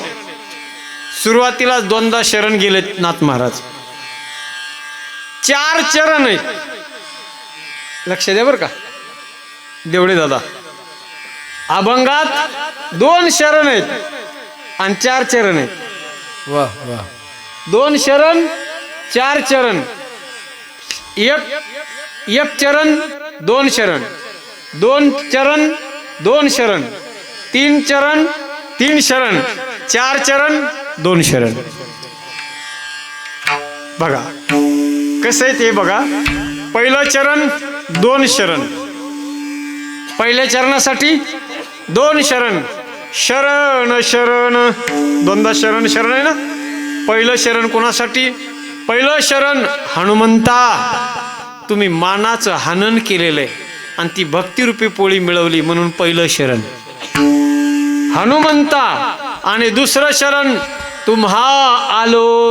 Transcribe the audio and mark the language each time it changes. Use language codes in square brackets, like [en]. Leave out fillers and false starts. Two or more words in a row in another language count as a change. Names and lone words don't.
[mr] सुरुवातीला 2दा शरण गेलेत नाथ महाराज. 4 चरण आहेत. लक्ष द्या बरं का देवडे दादा. अभंगात 2 शरण आहेत आणि 4 चरण आहेत. वाह वाह. 2 शरण 4 चरण. एक चरण 2 शरण, 2 चरण 2 शरण, 3 चरण 3 शरण, 4 चरण 2 शरण. बघा कसं आहे ते बघा. पहिलं चरण 2 शरण. पहिल्या चरणासाठी 2 शरण. शरण शरण 2दा शरण शरण आहे ना. पहिलं शरण कोणासाठी? पहिलं शरण हनुमंता. तुम्ही मानाचं हनन केलेलं आहे आणि ती भक्तिरूपी पोळी मिळवली म्हणून पहिलं शरण हनुमंता. आणि दुसरं शरण तुम्हा आलो.